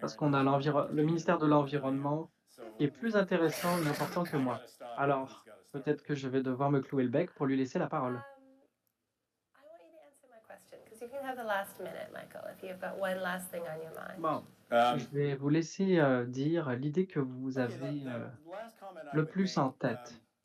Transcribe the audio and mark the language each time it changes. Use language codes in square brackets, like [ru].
[fr] Parce qu'on a le ministère de l'Environnement qui est plus intéressant et important que moi. Alors, peut-être que je vais devoir me clouer le bec pour lui laisser la parole. [en] I want you to answer my question because you can have the last minute, Michael, if you've got one last thing on your mind. [fr] Bon, je vais vous laisser, dire l'idée que vous avez, le plus en tête.